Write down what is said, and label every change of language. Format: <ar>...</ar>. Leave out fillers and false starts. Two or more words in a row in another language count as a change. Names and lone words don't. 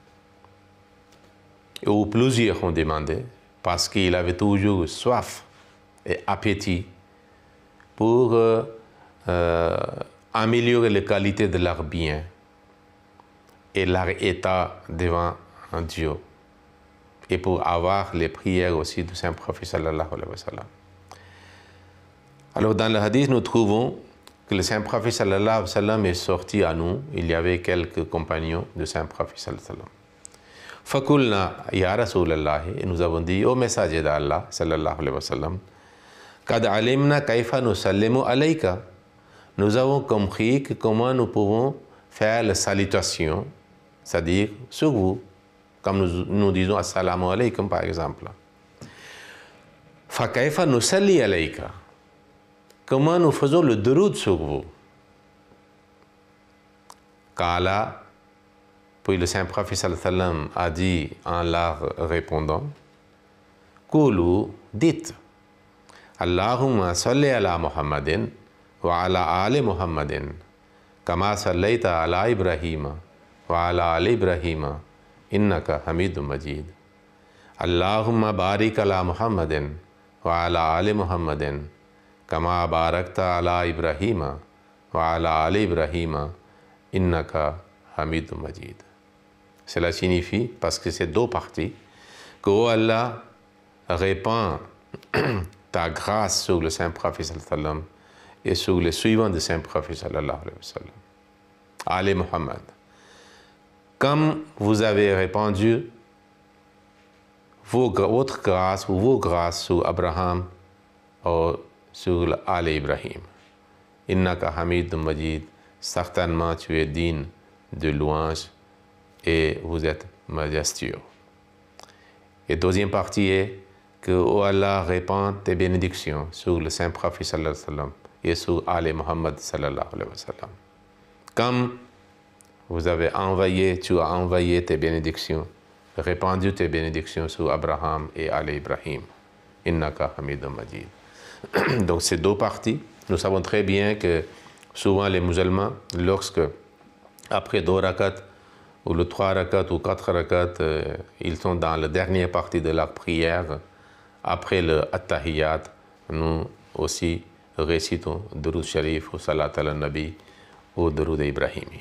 <fr>ou plusieurs ont demandé, parce qu'il avait toujours soif et appétit pour améliorer la qualité de leurs biens et leur état devant Dieu, et pour avoir les prières aussi du Saint-Prophète</fr> <ar>صلى الله عليه وسلم.</ar> <fr>Alors dans le hadith, nous trouvons que le Saint Prophète</fr> <ar>صلى الله عليه وسلم</ar> <fr>est sorti à nous, il y avait quelques compagnons du Saint Prophète sallallahu alayhi wa sallam.</fr> <ar>فقلنا يا رسول الله,</ar> <fr>et nous avons dit au messager d'Allah</fr> <ar>صلى الله عليه وسلم, قد علمنا كيف نسلم عليك.</ar> <fr>Nous avons compris que comment nous pouvons faire la salutation, c'est-à-dire sur vous, comme nous disons</fr> <ar>السلام عليكم</ar> <fr>par exemple.</fr> <ar>فكيف نصلي عليك.</ar> <fr>Comment nous faisons le duroud sur vous? Kala, puis le Saint Prophète</fr> <ar>صلى الله عليه وسلم</ar> <fr>a dit en leur répondant, Koulou, dites,</fr> <ar>اللهم صل على محمد وعلى آل محمد، كما صليت على إبراهيم وعلى آل إبراهيم، إنك حميد مجيد. اللهم بارك على محمد وعلى آل محمد، كما باركت على إبراهيم وعلى آل إبراهيم، إنك حميد مجيد.</ar> <fr>Cela signifie, parce que c'est deux parties, que oh Allah répand ta grâce sur le Saint Prophète</fr> <ar>صلى الله عليه وسلم</ar> <fr>et sur les suivants du Saint Prophète</fr> <ar>صلى الله عليه وسلم.</ar> <fr>Ali Muhammad. Comme vous avez répandu votre grâce ou vos grâces sur Abraham ou sur Ali Ibrahim.</fr> <ar>إنك حميد مجيد.</ar> <fr>Certainement tu es digne de louange et vous êtes majestueux. Et deuxième partie est que oh Allah répand tes bénédictions sur le Saint Prophète</fr> <ar>صلى الله عليه وسلم</ar> <fr>et sur Ali Muhammad</fr> <ar>صلى الله عليه وسلم.</ar> <fr>Comme vous avez envoyé, tu as envoyé tes bénédictions, répandu tes bénédictions sur Abraham et Ali Ibrahim.</fr> <ar>إنك حميد مجيد.</ar> <fr>Donc ces deux parties, nous savons très bien que souvent les musulmans, lorsque après 2 rakats, ou le 3 rakats ou 4 rakats, ils sont dans la dernière partie de leur prière, après le At-Tahiyyat, nous aussi récitons Duroud Sharif ou Salat al-Nabi ou Duroud Ibrahimi.</fr>